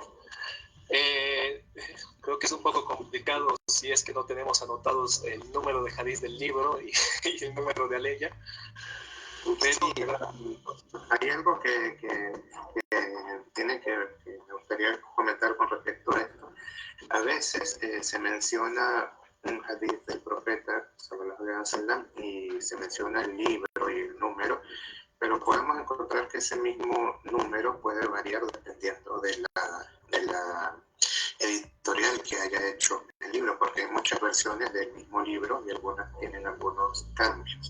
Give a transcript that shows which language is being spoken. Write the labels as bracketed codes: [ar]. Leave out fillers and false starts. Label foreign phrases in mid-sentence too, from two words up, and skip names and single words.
[es] Creo que es un poco complicado si es que no tenemos anotados el número de hadith del libro y el número de aleya. Sí, hay algo que tiene que me gustaría comentar con respecto a esto. A veces se menciona un hadith del profeta [ar] صلى الله عليه وسلم [es] y se menciona el libro y el número, pero podemos encontrar que ese mismo número puede variar dependiendo de la editorial que haya hecho el libro, porque hay muchas versiones del mismo libro y algunas tienen algunos cambios.